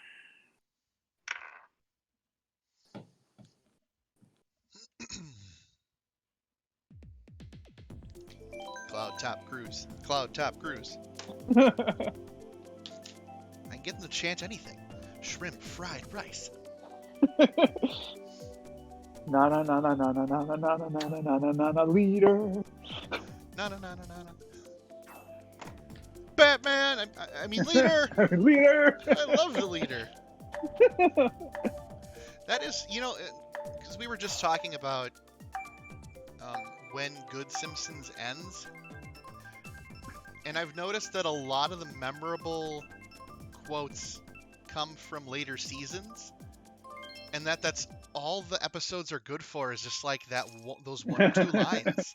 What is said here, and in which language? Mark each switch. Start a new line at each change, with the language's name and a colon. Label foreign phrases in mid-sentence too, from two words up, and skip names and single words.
English: Cloud top cruise. Cloud top cruise. I get them to chant anything. Shrimp fried rice. Na na na na na na na na na na na na na na na leader. Na na na na na na. Batman. I mean leader. Leader. I love the leader. That is, because we were just talking about when Good Simpsons ends, and I've noticed that a lot of the memorable quotes come from later seasons, and that's all the episodes are good for is just like those 1 or 2 lines.